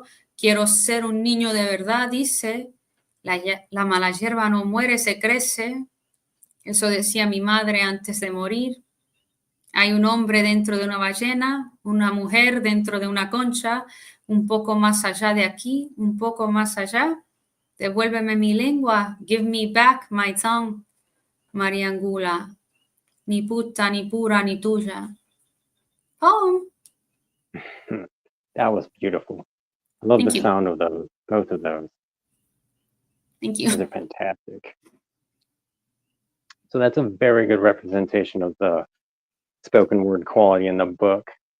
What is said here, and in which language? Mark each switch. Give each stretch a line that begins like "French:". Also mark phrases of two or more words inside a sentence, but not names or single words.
Spanish: Quiero ser un niño de verdad, dice. La mala hierba no muere, se crece. Eso decía mi madre antes de morir. Hay un hombre dentro de una ballena, una mujer dentro de una concha, un poco más allá de aquí, un poco más allá. Devuélveme mi lengua,
English: give me back my tongue, Mariangula.
Spanish: Ni puta, ni pura, ni tuya.
English: Poem. That was beautiful. I love Thank the you. sound of those, both of those. Thank you. Those are fantastic. So that's a very good representation of the spoken word quality in the book.